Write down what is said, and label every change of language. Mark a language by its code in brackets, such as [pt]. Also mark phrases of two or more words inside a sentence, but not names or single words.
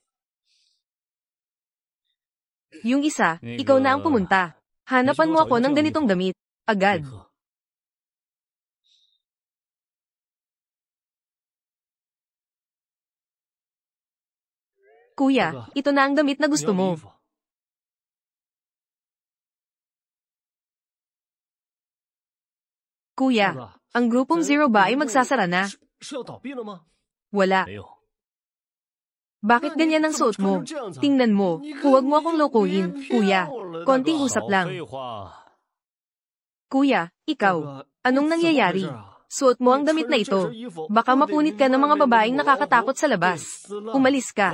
[tl] yung isa, ikaw na ang pumunta. Hanapan mo ako ng ganitong damit. [zh] 贝 [tl] Agad. [zh] 克， [tl] Kuya, ito na ang damit na [zh] 你 [tl] gusto [zh] 要的 [tl] mo. [zh] 衣服 [tl] Kuya, [zh] 老大， [tl] ang grupong Zero ba ay magsasara na? [zh] 是要倒闭了吗？ [tl] Wala. [zh] 没有。 [tl] Bakit ganyan ang suot mo? Tingnan mo, huwag mo akong lokohin, kuya. Konting usap [zh] 少 [tl] lang. [zh] 废话。 [tl] Kuya, [zh] 大 [tl] ikaw, [zh] 哥 [tl] anong [zh] 怎么回 [tl] nangyayari? [zh] 事啊 [tl] Suot mo ang [zh] 你 [tl] damit [zh] 穿 [tl] na [zh] 着这 [tl] ito. [zh] 身衣服 [tl] Baka [zh] 不得 [tl] mapunit ka ng [zh] 明 [tl] mga [zh] 白 [tl] babaeng [zh] 我 [tl] nakakatakot sa [zh] 累 [tl] labas. [zh] 死了 [tl] Umalis ka.